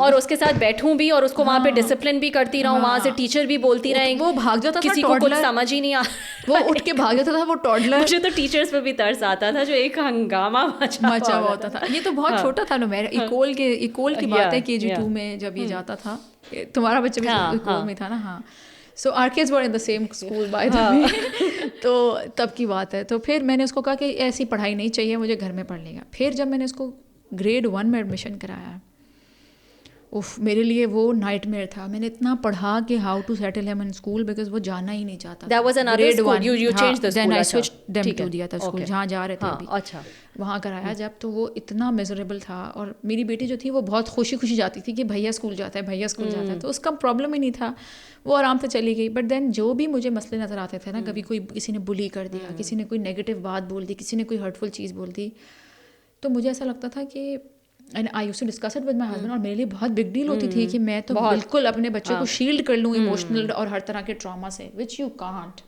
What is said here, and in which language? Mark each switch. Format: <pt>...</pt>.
<ur>اور اس کے ساتھ بیٹھوں بھی, اور اس کو وہاں پہ ڈسپلن بھی کرتی رہوں, وہاں سے ٹیچر بھی بولتی رہے. وہ بھاگ جاتا تھا, کسی کو کچھ سمجھ ہی نہیں آ, وہ اٹھ کے بھاگ جاتا تھا, وہ ٹوڈلر. مجھے تو ٹیچرس پہ بھی ترس آتا تھا جو ایک ہنگامہ مچا ہوا ہوتا تھا. یہ تو بہت چھوٹا تھا نا, میرا ایکول کی بات ہے, KG2 میں جب یہ جاتا تھا. تمہارا بچہ بھی ایکول میں تھا نا.</ur> <en>ہاں, so our kids were in the same school by the way.</en> <ur>تو تب کی بات ہے. تو پھر میں نے اس کو کہا کہ ایسی پڑھائی نہیں چاہیے مجھے, گھر میں پڑھ لے گا. پھر جب میں نے اس کو گریڈ 1 میں ایڈمیشن کرایا, میرے لیے وہ نائٹ میئر تھا. میں نے اتنا پڑھا کہ</ur> <en>how to settle him in school,</en> <ur>because وہ جانا ہی نہیں چاہتا.</ur> <en>That was another school. You changed the school. Then I switched them to</en> <ur>دیا تھا اسکول جہاں جا رہے تھے ابھی. اچھا, وہاں کرایا جب, تو وہ اتنا میزریبل تھا. اور میری بیٹی جو تھی وہ بہت خوشی جاتی تھی کہ بھیا اسکول جاتا ہے, بھیا اسکول جاتا ہے, تو اس کا پرابلم ہی نہیں تھا, وہ آرام سے چلی گئی. بٹ دین جو بھی مجھے مسئلے نظر آتے تھے نا, کبھی کوئی کسی نے بلی کر دیا, کسی نے کوئی نیگیٹو بات بول دی, کسی نے کوئی ہرٹفل چیز بول دی, تو مجھے ایسا لگتا تھا کہ</ur> <en>and I used to discuss it with my husband,</en> <ur>اور میرے لیے بہت بگ ڈیل ہوتی تھی کہ میں تو بالکل اپنے بچے کو شیلڈ کر لوں ایموشنل اور ہر طرح کے ٹراما سے,</ur> <en>Which you can't.</en>